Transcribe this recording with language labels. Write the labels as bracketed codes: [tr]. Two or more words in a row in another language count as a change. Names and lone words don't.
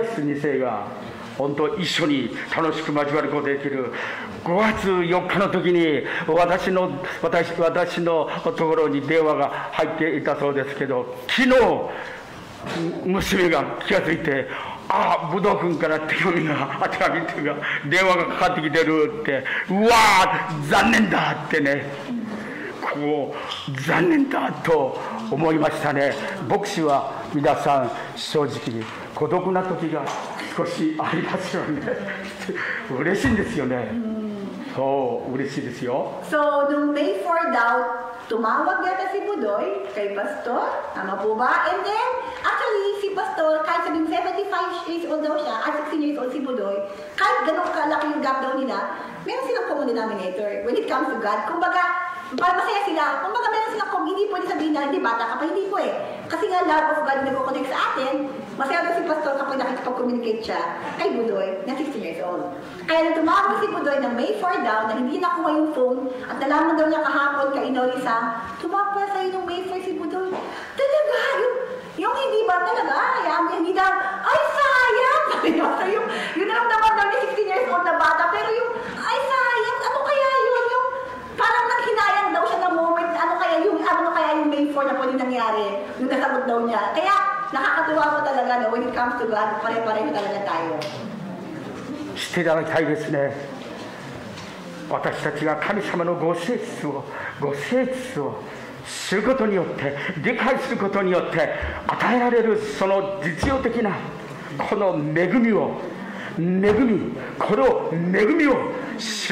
[ja] ス2世が本当一緒に楽しく交わることができる。5月4日の時に私のところに電話が入っていたそうですけど、昨日娘が気がついて、武道君から手紙っていうか電話がかかってきてるって、うわー残念だってね、こう残念だと思いましたね。牧師は皆さん正直孤独な時が少しありますよね。嬉しいんですよね。そう嬉しいですよ。 [tl] So nung May 4 daw, tumawag yata si Budoy kay Pastor, tama po ba? [en] And then, actually, [tl] si Pastor, kahit sabing 75 years old daw siya, at 16 years old si Budoy, kahit ganun kalaki yung gap daw nila, meron silang [en] common denominator when it comes to God. [tl] Kumbaga, para masaya sila, kumbaga meron silang hindi pwede sabihin na hindi bata ka pa, hindi po eh. Kasi nga [en] love of God [tl] nag-connect sa atin, masaya daw si Pastor kapag nakikipag-communicate siya kay Budoy na 16 years old. Kaya nang tumawag si Budoy na May 4 daw, na hindi nakuha yung phone, at nalaman daw niya kahapon kay Inorisa, tumawag pa sa'yo nung May 4 si Budoy. Talaga, yung hindi ba talaga, hindi daw, ay sayang! Yung naramdaman daw niya 16 years old na bata, pero yung, ay sayang, ano kaya yun? Yung parang naghinayang daw siya ng moment, ano kaya yung May 4 na po yung nangyari, yung nasagot daw niya. Kaya, nakakatuwa mo talaga na [en] when it comes to God, [tl] pare-pareho talaga tayo. [ja] 知っていただきたいですね。私たちが神様のご性質を知ることによって理解することによって与えられるその実用的なこの恵みを知